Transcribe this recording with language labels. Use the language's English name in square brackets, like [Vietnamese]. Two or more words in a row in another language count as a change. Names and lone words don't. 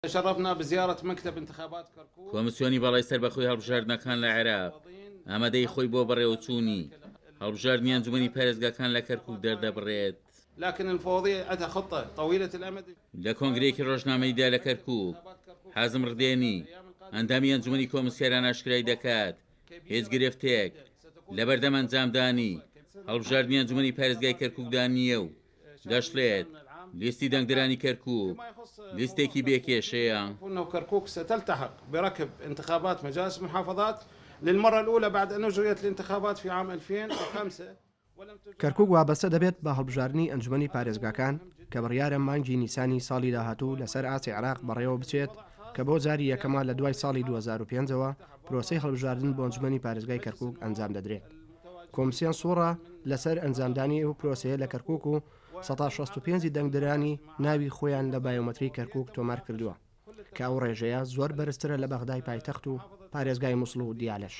[Arabic] شرفنا بزيارة مكتب انتخابات كركوك. [Central Kurdish] کۆمسیۆنی بەڵای سەربەخۆی هەڵبژاردنەکان لە عێراق ئامادەی خۆی بۆ بەڕێوەچوونی هەڵبژاردنی ئەنجومەنی پارێزگاکان لە کەرکووک دەردەبڕێت. [Arabic] لكن المفوضية عندها خطة طويلة الأمد. [Central Kurdish] لە کۆنگرێکی ڕۆژنامەیدا لە کەرکووک حازم ڕدێنی ئەندامی ئەنجومەنی کۆمسیاران ئاشکرای دەکات هیچ گرفتێک لە بەردەم ئەنجامدانی هەڵبژاردنی ئەنجومەنی پارێزگای کەرکووکدا نییە و دەشڵێت لیستی دەنگدرانی کەرکووک لیستێکی بێکێشەیە. [Arabic] كركوك ستلتحق بركب انتخابات مجالس المحافظات للمرة الأولى بعد أن أجريت الانتخابات في عام 2005. [Central Kurdish] کەرکووک وابەستە دەبێت بە هەڵبژاردنی ئەنجومەنی پارێزگاکان کە بڕیارە مانگی نیسانی ساڵی داهاتوو لەسەر ئاسی عێراق بەڕێوە بچێت کە بۆ جاری یەکەمە لە دوای ساڵی 2005ەوە پرۆسەی هەڵبژاردن بۆ ئەنجومەنی پارێزگای کەرکووک ئەنجام دەدرێت. کۆمسیۆن سوورە لەسەر ئەنجامدانی و پرۆسەیە لە کەرکووک و 165 دەنگدرانی ناوی خۆیان لە بایۆمەتری کەرکووک تۆمار کردووە کە ئەو ڕێژەیە زۆر بەرزترە لە بەغدای پایتەخت و پارێزگای مووسڵ و دیالەش.